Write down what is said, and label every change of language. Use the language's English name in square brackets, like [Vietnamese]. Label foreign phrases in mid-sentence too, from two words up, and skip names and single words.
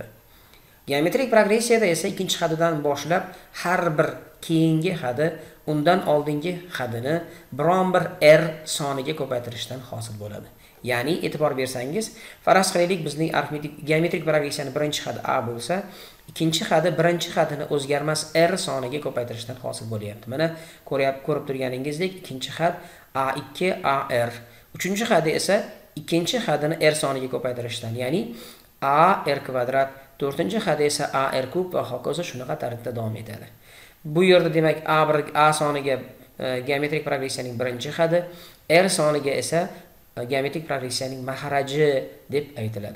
[Uzbek] Geometrik progressiyada esa ikkinchi hadidan boshlab har bir keyingi hadi undan oldingi hadini biron bir r soniga ko'paytirishdan hosil bo'ladi. Ya'ni e'tibor bersangiz, faraz qilaylik bizning arifmetik geometrik progressiyaning birinchi hadi a bo'lsa, ikkinchi hadi birinchi hadini o'zgarmas r soniga ko'paytirishdan hosil bo'lyapti. Mana ko'rib turganingizdek, ikkinchi had a2 ar, uchinchi hadi esa ikkinchi hadini r soniga ko'paytirishdan, ya'ni a r kvadrat, to'rtinchi hadi esa a r kub va hokazo shunaqa tartibda davom etadi. Bu yerda demak a soniga geometrik progressiyaning birinchi hadi, r soniga esa geometrik progressiyaning mahraji deb aytiladi.